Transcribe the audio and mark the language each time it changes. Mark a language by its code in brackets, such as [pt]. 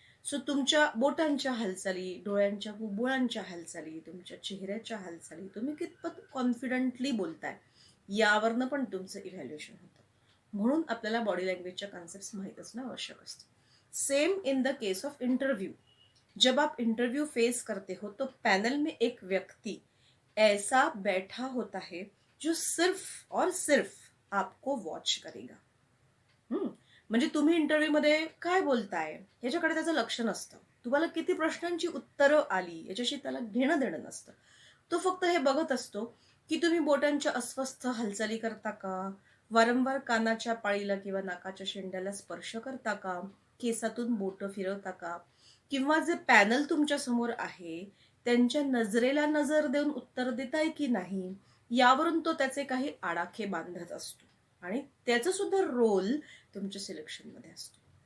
[mr] So तुमच्या बोटांच्या हालचाली, डोळ्यांच्या बुबुळांच्या हालचाली, तुमच्या चेहऱ्याच्या हालचाली, तुम्ही कितपत कॉन्फिडंटली बोलताय यावरनं पण तुमचं इव्हॅल्युएशन होतं. म्हणून आपल्याला बॉडी लँग्वेजच्या कॉन्सेप्ट्स माहीत असणं आवश्यक असतं. [en] Same in the case of interview. [hi] जब आप इंटरव्यू फेस करते हो तो पैनल में एक व्यक्ति ऐसा बैठा होता है जो सिर्फ और सिर्फ आपको वॉच करेगा. [mr] म्हणजे तुम्ही इंटरव्ह्यू मध्ये काय बोलताय ह्याच्याकडे त्याचं लक्ष नसतं. तुम्हाला किती प्रश्नांची उत्तरं आली याच्याशी त्याला घेणं देणं नसतं. तो फक्त हे बघत असतो की तुम्ही बोटांच्या अस्वस्थ हालचाली करता का, वारंवार कानाच्या पाळीला किंवा नाकाच्या शेंड्याला स्पर्श करता का, केसातून बोटं फिरवता का, किंवा जे पॅनल तुमच्या समोर आहे त्यांच्या नजरेला नजर देऊन उत्तर देताय की नाही यावरून तो त्याचे काही आडाखे बांधत असतो आणि त्याचं सुद्धा रोल तुमच्या सिलेक्शन मध्ये असतो.